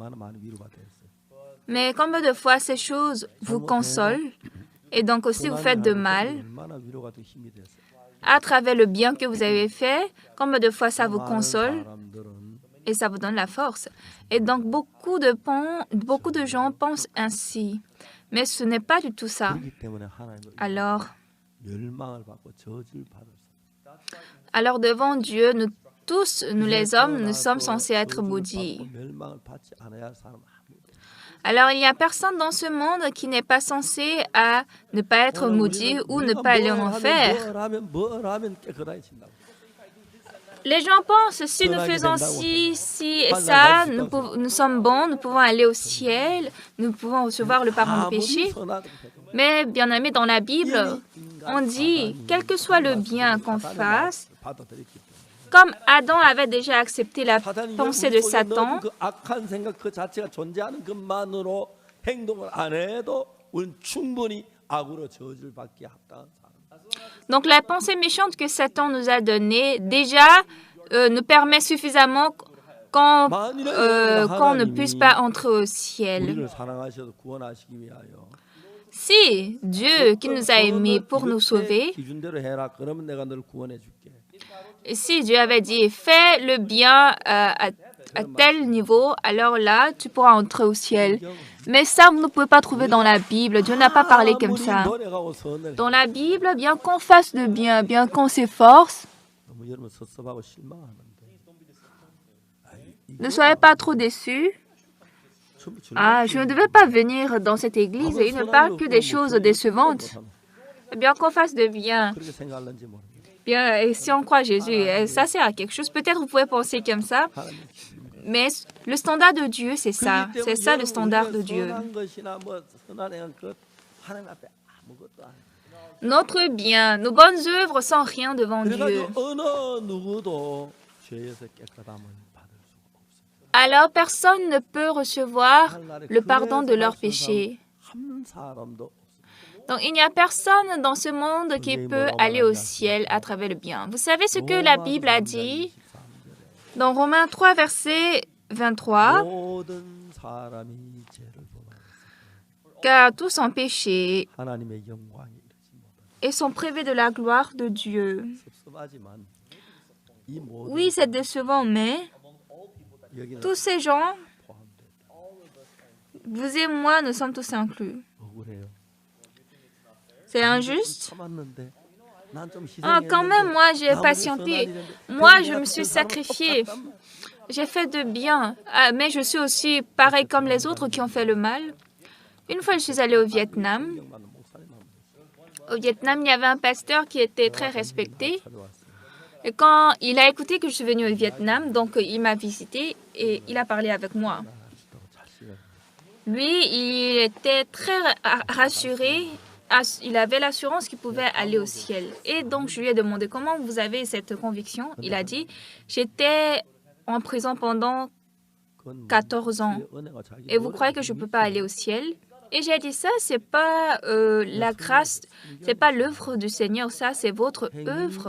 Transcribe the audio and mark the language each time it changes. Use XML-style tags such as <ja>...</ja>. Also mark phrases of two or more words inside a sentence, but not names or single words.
<fr>Mais combien de fois ces choses vous consolent et donc aussi vous faites de mal à travers le bien que vous avez fait? Combien de fois ça vous console? et ça vous donne la force. Et donc, beaucoup de gens pensent ainsi. Mais ce n'est pas du tout ça.</fr> <ko>그렇기 때문에 하나님은</ko> <fr>Alors,</fr> <ko>멸망을 받고 저주를 받을 수.</ko> <fr>alors devant Dieu, nous tous, nous les hommes, nous sommes censés être maudits.</fr> <ko>멸망을 받지 않아야 할 사람 아무도.</ko> <fr>Alors, il n'y a personne dans ce monde qui n'est pas censé à ne pas être maudit ou ne pas aller en enfer.</fr> <ko>뭘 하면 깨끗해진다고.</ko> <fr>Les gens pensent, si nous faisons ci et ça, nous sommes bons, nous pouvons aller au ciel, nous pouvons recevoir le pardon du péché. Mais bien aimé, dans la Bible, on dit, quel que soit le bien qu'on fasse, comme Adam avait déjà accepté la pensée de Satan,</fr> <ko>그 악한 생각 그 자체가 존재하는 것만으로 행동을 안 해도 우리는 충분히 악으로 저주를 받기에 합당한 사람.</ko> <fr>donc la pensée méchante que Satan nous a donnée, déjà nous permet suffisamment qu'on ne puisse pas entrer au ciel.</fr> <ko>우리를 사랑하셔서 구원하시기 위하여</ko> <fr>Si Dieu qui nous a aimés pour nous sauver,</fr> <ko>기준대로 해라. 그러면 내가 너를 구원해 줄게.</ko> <fr>et si Dieu avait dit fais le bien à tel niveau, alors là tu pourras entrer au ciel. Mais ça, vous ne pouvez pas trouver dans la Bible. Dieu n'a pas parlé comme ça.</fr> <ko>노력하고 선을</ko> <fr>Dans la Bible, bien qu'on fasse le bien, bien qu'on s'efforce,</fr> <ko>너무 여러분 섭섭하고 실망하는데.</ko> <fr>ne soyez pas trop déçus. Ah, je ne devais pas venir dans cette église et il ne parle que des choses décevantes. Bien qu'on fasse de bien,</fr> <ko>그렇게 생각하는지 모르겠어요.</ko> <fr>bien, et si on croit Jésus, ça sert à quelque chose. Peut-être vous pouvez penser comme ça, mais le standard de Dieu, c'est ça. C'est ça le standard de Dieu.</fr> <ko>선한 것이나 뭐 선한 행한 것 하나님 앞에 아무것도 아니에요.</ko> <fr>Notre bien, nos bonnes œuvres sont rien devant Dieu.</fr> <ko>그래가지고 어느 누구도 죄에서 깨끗함을 받을 수가 없어요.</ko> <fr>Alors personne ne peut recevoir le pardon de leurs péchés.</fr> <ko>한 사람도 없어요.</ko> <fr>Donc il n'y a personne dans ce monde qui peut aller au ciel à travers le bien. Vous savez ce que la Bible a dit dans Romains 3, verset 23,</fr> <ko>모든 사람이 죄를 범하였으니</ko> <fr>car tous ont péché</fr> <ko>하나님의 영광이 이르지 못하다.</ko> <fr>et sont privés de la gloire de Dieu.</fr> <ko>섭섭하지만 이 모든</ko> <fr>Oui, c'est décevant, mais</fr> <ko>여기는</ko> <fr>tous ces gens,</fr> <ko>포함됐다.</ko> <fr>vous et moi, nous sommes tous inclus.</fr> <ko>억울해요.</ko> <fr>C'est injuste.</fr> <ko>참았는데 난 좀</ko> <fr>Ah, quand même,</fr> <ko>희생했는데</ko> <fr>moi, j'ai</fr> <ko>나머지</ko> <fr>patienté.</fr> <ko>선한 일인데</ko> <fr>Moi, je</fr> <ko>내가</ko> <fr>me suis</fr> <ko>그 사람은</ko> <fr>sacrifié.</fr> <ko>똑같단 말이야.</ko> <fr>J'ai fait de bien, mais je suis aussi pareil comme les autres qui ont fait le mal. Une fois, je suis allée au Vietnam.</fr> <ko>존경받는 목사님 한 분.</ko> <fr>Au Vietnam, il y avait un pasteur qui était très respecté.</fr> <ko>찾아왔어요.</ko> <fr>Et quand il a écouté que je suis venue au Vietnam, donc il m'a visité et il a parlé avec moi.</fr> <ko>아직도 자식을</ko> <fr>Lui, il était très rassuré. Il avait l'assurance qu'il pouvait aller au ciel. Et donc, je lui ai demandé comment vous avez cette conviction. Il a dit, j'étais en prison pendant</fr> <ko>그건</ko> <fr>14 ans.</fr> <ko>은혜가 자기</ko> <fr>Et vous croyez que je ne peux pas aller au ciel? Et j'ai dit ça, c'est pas la grâce, c'est pas l'œuvre du Seigneur, ça c'est votre œuvre.</fr>